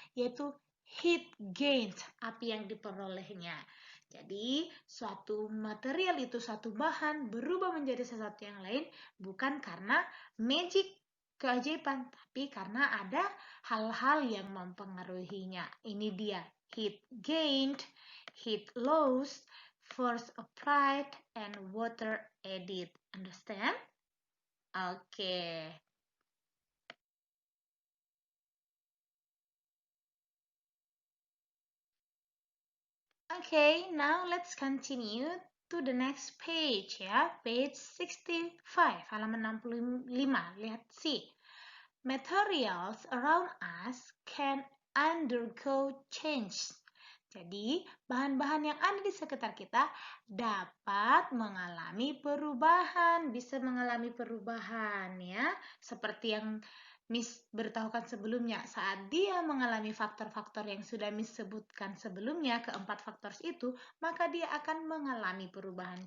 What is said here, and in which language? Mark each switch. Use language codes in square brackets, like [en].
[id] Yaitu heat gain, api yang diperolehnya. Jadi, suatu material itu, suatu bahan berubah menjadi sesuatu yang lain bukan karena magic, keajaiban, tapi karena ada hal-hal yang mempengaruhinya. Ini dia, [en] heat gained, heat loss, force applied, and water added. Understand? Oke. Okay, now let's continue to the next page ya. Page 65, [id] halaman 65. Lihat sih. [en] Materials around us can undergo change. [id] Jadi, bahan-bahan yang ada di sekitar kita dapat mengalami perubahan, bisa mengalami perubahan ya. Seperti yang Miss beritahukan sebelumnya, saat dia mengalami faktor-faktor yang sudah Miss sebutkan sebelumnya, keempat faktor itu, maka dia akan mengalami perubahan.